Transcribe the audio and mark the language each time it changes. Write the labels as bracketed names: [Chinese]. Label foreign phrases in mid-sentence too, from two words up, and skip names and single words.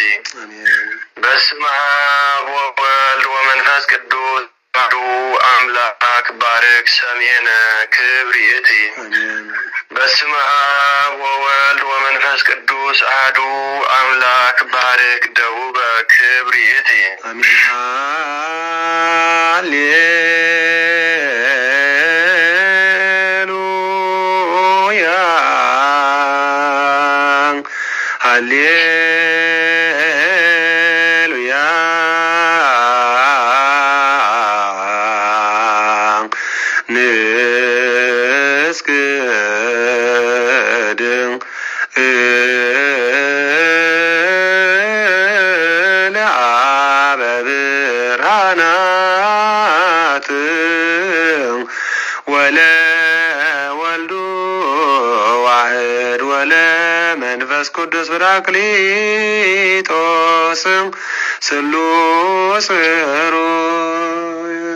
[Geez] በስመ አብ ወወልድ ወመንፈስ ቅዱስ አሐዱ አምላክ ባርክ ሰሜነ ክብር ይእቲ በስመ አብ ወወልድ ወመንፈስ ቅዱስ አሐዱ አምላክ ባርክ ደቡበ ክብር ይእቲ ሃሌሉያ ንስግድ ለአበ ብርሃናት ወለወልዱ ዋሕድ ወለመንፈስ ቅዱስ ብራክሊጦስ ስሉስ ሩይ